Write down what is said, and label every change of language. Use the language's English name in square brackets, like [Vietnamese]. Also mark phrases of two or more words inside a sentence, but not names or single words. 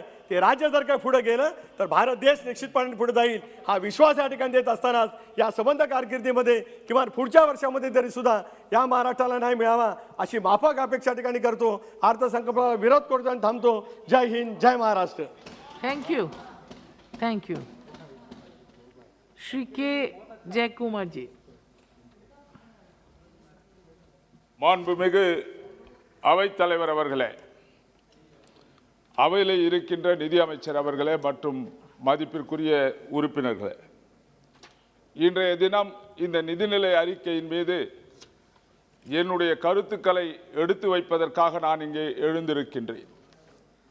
[Marathi] ते राज्य जर काही पुढे गेलं तर भारत देश निश्चितपणे पुढे जाईल हा विश्वास या ठिकाणी देत असतानाच या संबंध कारकिर्दीमध्ये किमान पुढच्या वर्षामध्ये तरी सुद्धा या महाराष्ट्राला न्याय मिळावा अशी माफक अपेक्षा ठिकाणी करतो. अर्थसंकल्पाला विरोध करतो आणि थांबतो. जय हिंद, जय महाराष्ट्र. [English] Thank you. Thank you. श्री के जयकुमारजी. [Tamil] மாண்புமிகு அவைத்தலைவர் அவர்களே, அவையில் இருக்கின்ற நிதியமைச்சர் அவர்களே மற்றும் மதிப்பிற்குரிய உறுப்பினர்களே, இன்றைய தினம் இந்த நிதிநிலை அறிக்கையின் மீது என்னுடைய கருத்துக்களை எடுத்து வைப்பதற்காக நான் இங்கே எழுந்திருக்கின்றேன்.